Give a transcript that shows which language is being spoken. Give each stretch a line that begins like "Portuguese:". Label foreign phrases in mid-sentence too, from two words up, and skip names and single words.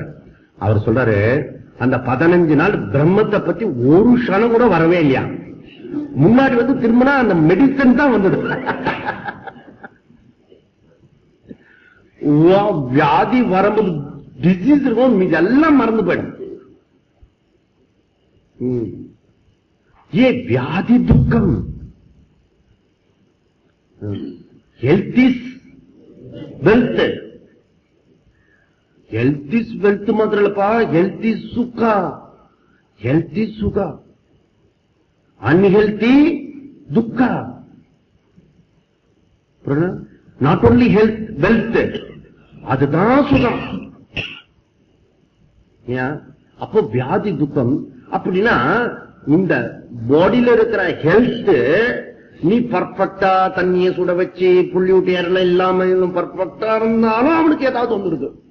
Tamil: அவர் சொல்றாரு, அந்த 15 நாள் பிரம்மத்தை பத்தி ஒரு க்ஷணம் கூட வரவே இல்லையா. முன்னாடி வந்து திரும்பினா அந்த மெடிசன் தான் வந்தது. வியாதி வரும்போது டிசீஸ் இருக்கும், இதெல்லாம் மறந்து போயிடும்.
Sanskrit: ये व्याधि दुखम,
English: health is wealth. health is wealth
Tamil: மாத்ர இல்லப்பா,
English: health is सुख. health is सुख, unhealthy दुख. not only health, wealth,
Tamil: அதுதான் சுகம். அப்போ வியாதி துக்கம் அப்படின்னா இந்த பாடியில இருக்கிற ஹெல்த், நீ பர்ஃபெக்டா தண்ணியை சுட வச்சு புள்ளி விட்டு ஏறல இல்லாம பர்ஃபெக்டா இருந்தாலும் அவனுக்கு ஏதாவது வந்துருக்கு.